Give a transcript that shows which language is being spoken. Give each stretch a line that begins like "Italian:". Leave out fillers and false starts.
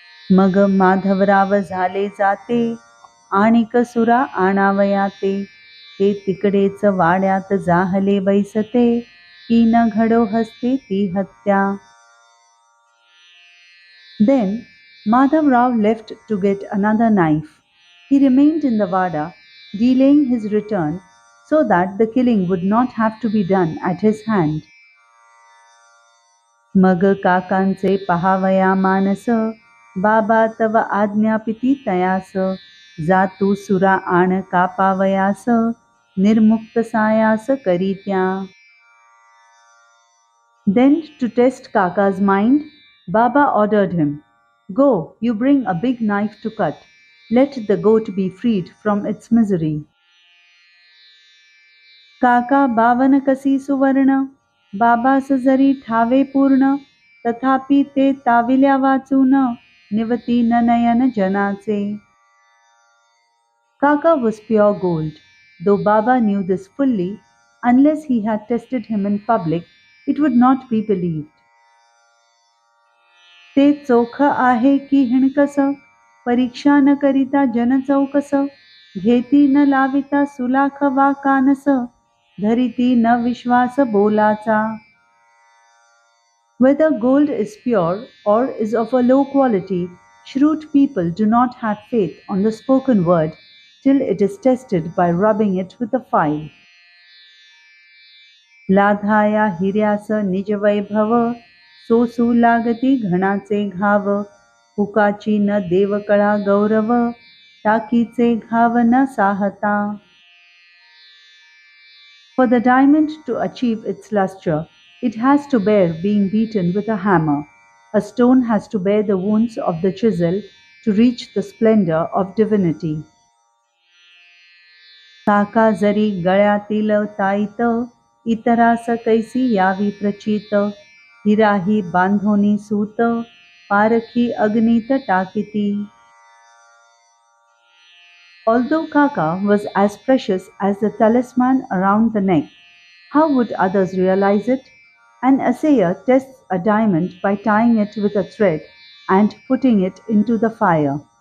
Marathi: मग माधवराव झाले जाते, आणिक सुरा आणावयाते, ते तिकडेच वाड्यात जाहले बैसते, की न घडो हस्ते ती हत्या.
English: Then Madhav Rao left to get another knife. He remained in the Vada, delaying his return so that the killing would not have to be done at his hand.
Marathi: मग काकांचे पहावया मानस, बाबा तव आज्ञापिती तयास, जातू सुरा आण कापावयास, निर्मुक्त सायास करीत्या.
English: Then to test Kaka's mind, Baba ordered him, "Go, you bring a big knife to cut. Let the goat be freed from its misery."
Marathi: काका बावन कसी सुवर्ण, बाबास जरी ठावे पूर्ण, तथापि ते ताविल्या वाचून, निवती न नयन जनाचे.
English: Kaka was pure gold. Though Baba knew this fully, unless he had tested him in public, it would not be believed.
Marathi: ते चोख आहे की हिणकस, परीक्षा न करिता जन चौकस, घेती न लाविता सुलाख वा कानस, धरिती न विश्वास बोलाचा.
English: Whether gold is pure or is of a low quality, shrewd people do not have faith on the spoken word till it is tested by rubbing it with a file.
Marathi: लाधाया हिऱ्यास निज वैभव, सोसू लागती घणाचे घाव, हुकाची न देवकळा गौरव, टाकीचे घाव न साहता.
English: For the diamond to achieve its luster, it has to bear being beaten with a hammer. A stone has to bear the wounds of the chisel to reach the splendor of divinity.
Marathi: काका जरी गळ्यातील ताईत, इतरास कैसी यावी प्रचित, हिराही बांधोनी सूत, पारखी अग्नीत टाकिती.
English: Although Kaka was as precious as the talisman around the neck, how would others realize it? An assayer tests a diamond by tying it with a thread and putting it into the fire.